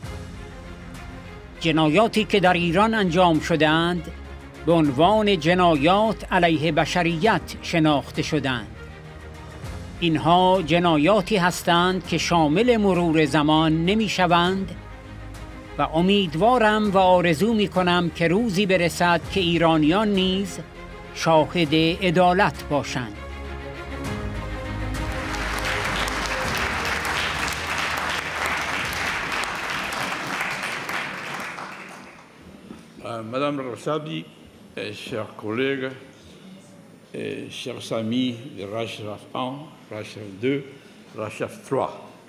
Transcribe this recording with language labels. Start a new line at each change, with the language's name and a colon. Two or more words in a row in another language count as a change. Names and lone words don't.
Persian: جنایاتی که در ایران انجام شدند به عنوان جنایات علیه بشریت شناخته شدند. اینها جنایاتی هستند که شامل مرور زمان نمی شوند و امیدوارم و آرزو می کنم که روزی برسد که ایرانیان نیز شاهد عدالت باشند.
French: Madame Rassadi, chers collègues, chers amis de Rachraf 1, Rachraf 2, Rachraf 3.